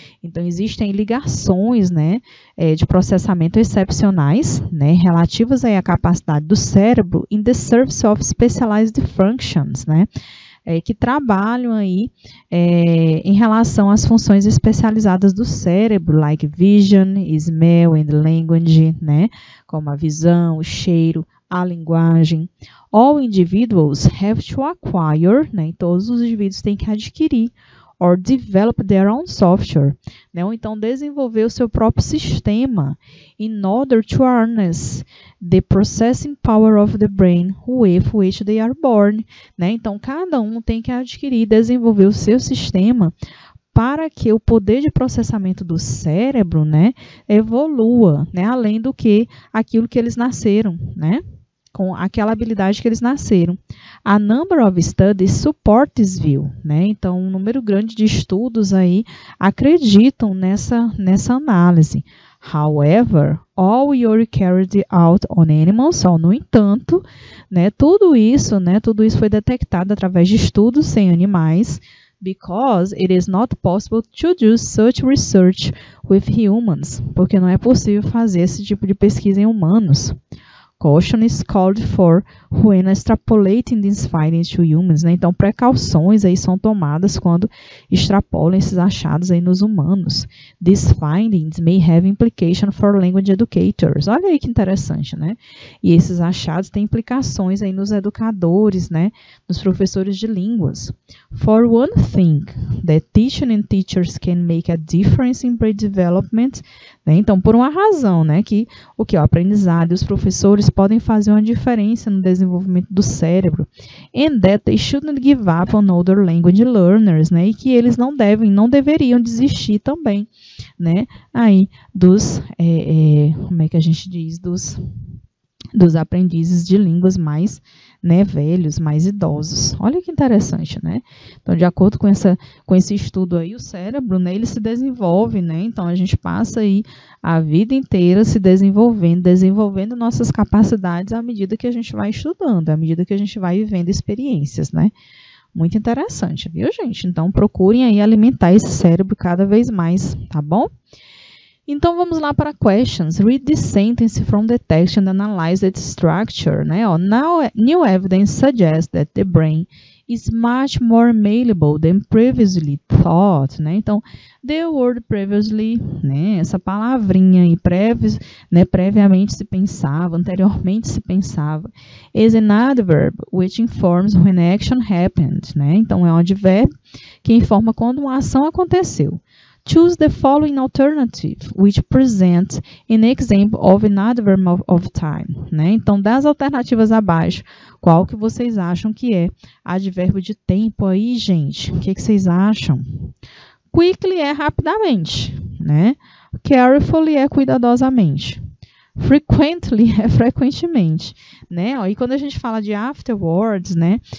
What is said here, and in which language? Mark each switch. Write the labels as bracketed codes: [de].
[pt] Então, existem ligações, né, de processamento excepcionais, né, relativas aí à capacidade do cérebro [en] in the service of specialized functions, [pt] né? Que trabalham aí em relação às funções especializadas do cérebro, [en] like vision, smell and language, [pt] né? Como a visão, o cheiro, a linguagem. [en] All individuals have to acquire, né? [pt] Todos os indivíduos têm que adquirir [en] or develop their own software, [pt] né? Ou então desenvolver o seu próprio sistema [en] in order to harness the processing power of the brain with which they are born, né? [pt] Então, cada um tem que adquirir e desenvolver o seu sistema para que o poder de processamento do cérebro, né, evolua, né, além do que aquilo que eles nasceram, né? Com aquela habilidade que eles nasceram. [en] A number of studies support this view, né? [pt] Então, um número grande de estudos aí acreditam nessa análise. [en] However, all your carried out on animals, [pt] só no entanto, né, tudo isso foi detectado através de estudos sem animais, [en] because it is not possible to do such research with humans, [pt] porque não é possível fazer esse tipo de pesquisa em humanos. [en] Caution is called for when extrapolating these findings to humans, né? [pt] Então, precauções aí são tomadas quando extrapolam esses achados aí nos humanos. [en] These findings may have implication for language educators. [pt] Olha aí que interessante, né? E esses achados têm implicações aí nos educadores, né? Nos professores de línguas. [en] For one thing, that teaching and teachers can make a difference in brain development, né? [pt] Então, por uma razão, né? Que o aprendizado e os professores podem fazer uma diferença no desenvolvimento do cérebro, [en] and that they shouldn't give up on other language learners, [pt] né? E que eles não deveriam desistir também, né? Aí dos, como é que a gente diz, dos aprendizes de línguas mais, né, velhos, mais idosos. Olha que interessante, né? Então, de acordo com esse estudo aí, o cérebro, né, ele se desenvolve, né? Então, a gente passa aí a vida inteira se desenvolvendo nossas capacidades à medida que a gente vai estudando, à medida que a gente vai vivendo experiências, né? Muito interessante, viu, gente? Então, procurem aí alimentar esse cérebro cada vez mais, tá bom? Então, vamos lá para questions. [en] Read this sentence from the text and analyze its structure, né? Now, new evidence suggests that the brain is much more malleable than previously thought, né? [pt] Então, [en] the word previously, [pt] né? Essa palavrinha aí, previamente se pensava, anteriormente se pensava, [en] is an adverb which informs when action happened, [pt] né? Então, é um advérbio que informa quando uma ação aconteceu. [en] Choose the following alternative, which presents an example of an adverb of time, né? [pt] Então, das alternativas abaixo, qual que vocês acham que é advérbio de tempo aí, gente? O que vocês acham? Quickly é rapidamente, né? Carefully é cuidadosamente. Frequently é frequentemente, né? E quando a gente fala de afterwards, né?